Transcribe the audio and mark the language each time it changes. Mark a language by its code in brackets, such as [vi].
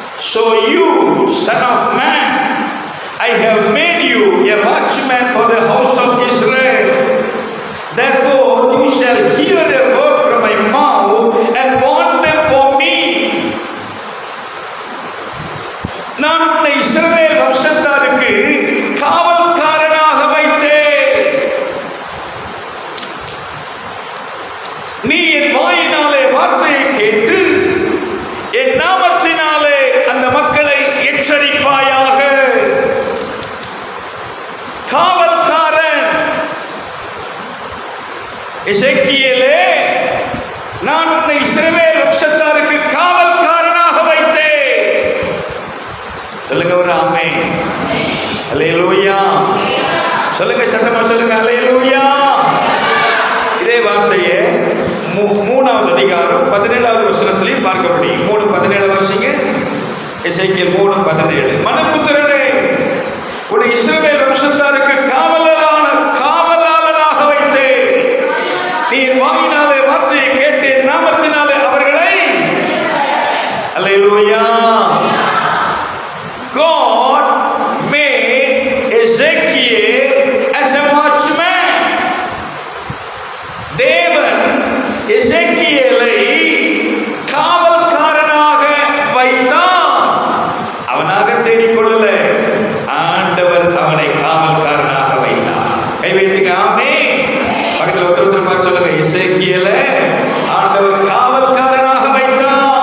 [en] So you, son of man, I have made you a watchman for the house of Israel. Therefore you shall hear a word from my mouth and warn them for me. [ta] நான் உன்னை இஸ்ரவேல் வம்சத்தாருக்கு காவல்காரனாக வைத்தேன். நீ என் வாயினாலே வார்த்தையை கேட்டு என் நாமத்தினாலே அந்த மக்களை எச்சரிப்பாயாக. காவல்காரன். எசேக்கியேலே, நான் உன்னை இஸ்ரவேல் வம்சத்தாருக்கு காவல்காரனாக வைத்தேன். சொல்லுங்க ஒரு ஆமென். அல்லேலூயா. சொல்லுங்க, சத்தமா சொல்லுங்க, அல்லேலூயா. இதே வார்த்தையை 3வது அதிகாரம் 17வது வசனத்திலையும் பார்க்க முடியும். 3:17 வாசிங்க. எசேக்கியேல் 3:17. மனுபுத்திரனே, உன்னை இஸ்ரவேல் வம்சத்தாருக்கு காவலாளனாக வைத்தேன். நீ வாயினாலே வார்த்தையை கேட்டு நாமத்தினாலே அவர்களை. அல்லேலூயா. [en] God made Ezekiel as a watchman. [ta] தேவன் எசேக்கியேலை காவல்காரனாக வைத்தார். அவனாக தேடிக்கொள்ளல, ஆண்டவர் அவனை காவல்காரனாக வைத்தார். கை வைத்துங்க ஆமென். பக்கத்தில் ஒருத்தர் பார்த்து சொல்லுங்க, எசேக்கியேலை ஆண்டவர் காவல்காரனாக வைத்தார்.